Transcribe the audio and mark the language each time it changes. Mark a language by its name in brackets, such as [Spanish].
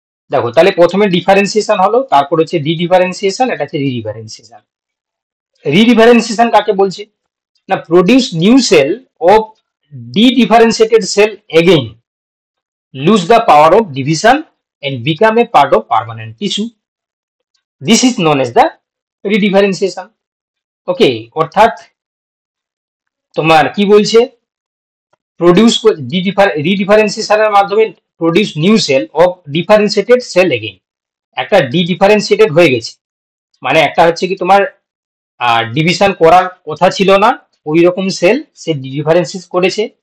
[Bangla] দেখো তাহলে প্রথমে ডিফারেন্সিয়েশন হলো, তারপর হচ্ছে ডি ডিফারেন্সিয়েশন, এটা হচ্ছে রিডিফারেন্সিয়েশন। [English] redifferentiation [Bangla] কাকে বলছে না, [English] Produce new cell of de differentiated cell again lose the power of division and become a part of permanent tissue. This is known as the redifferentiation. Okay, [Bangla] অর্থাৎ তোমার কি বলছে, [English] produce [Bangla] রিডিফারেন্সিয়েশনের মাধ্যমে [English] Produce new cell of differentiated cell again. [Bangla] একটা D differentiated হয়ে গেছে, মানে একটা হচ্ছে কি তোমার ডিভিশন করার কথা ছিল না, ওই রকম সেল সে ডিফারেন্সিয়েট করেছে।